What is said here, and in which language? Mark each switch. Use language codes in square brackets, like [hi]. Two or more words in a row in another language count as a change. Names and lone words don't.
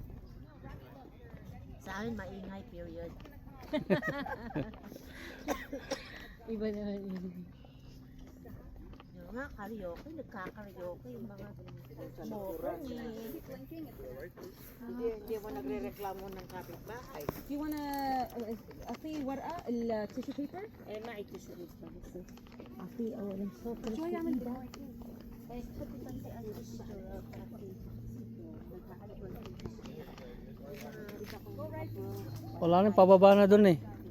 [tl] Sa amin, maingay, period. Iba naman yun. Yung nga, karaoke, nagkakaraoke, yung mga mokong eh. Hindi mo nagre-reklamo ng kapitbahay. [en] Do you wanna, [ar] أعطي ورقة [en] tissue paper? [ar] ما عندي شريط بس. أعطي أولا صوت شو يعمل ده؟ [tl] Wala na, pababa na doon eh.